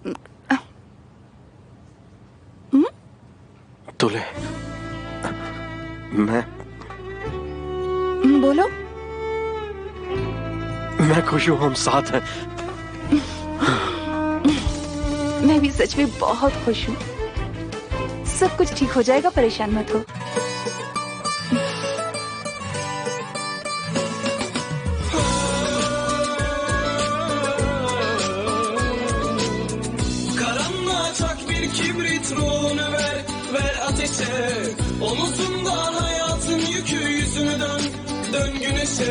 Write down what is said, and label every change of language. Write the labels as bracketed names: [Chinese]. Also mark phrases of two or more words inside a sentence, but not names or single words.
[Hindi] तुले, मैं बोलो। मैं खुश हूँ, हम साथ हैं। मैं भी सच में बहुत खुश हूँ। सब कुछ ठीक हो जाएगा, परेशान मत हो। [Turkish] Karanlığa çak bir kibrit, ruhunu ver ateşe. Omuzunda hayatın yükü, yüzünü dön güneşe.